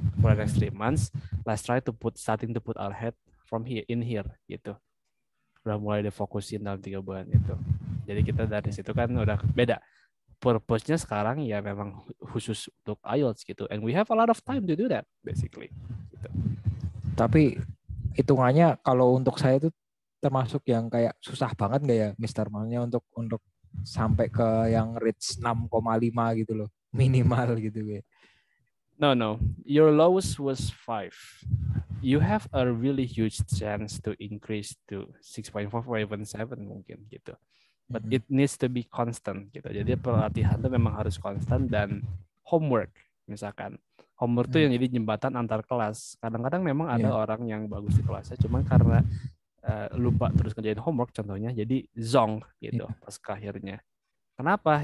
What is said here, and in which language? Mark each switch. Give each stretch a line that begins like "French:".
English: For the next 3 months, let's try to starting to put our head from here gitu.
Indonesian: Udah mulai difokusin dalam 3 bulan itu. Jadi kita dari situ kan udah beda. Purpose-nya sekarang ya memang khusus untuk IELTS gitu.
English: And we have a lot of time to do that basically.
Indonesian: Gitu. Tapi hitungannya kalau untuk saya itu termasuk yang kayak susah banget nggak ya Mister, malnya untuk sampai ke yang reach 6,5 gitu loh minimal gitu ya.
English: No, your lowest was 5. You have a really huge chance to increase to 6.4 or even 7
Indonesian: mungkin gitu.
English: But it needs to be constant gitu.
Indonesian: Jadi pelatihan itu memang harus konstan, dan homework misalkan. Homework itu yang jadi jembatan antar kelas. Kadang-kadang memang ada orang yang bagus di kelasnya, cuma karena lupa terus ngerjain homework contohnya, jadi zonk gitu pas ke akhirnya. Kenapa?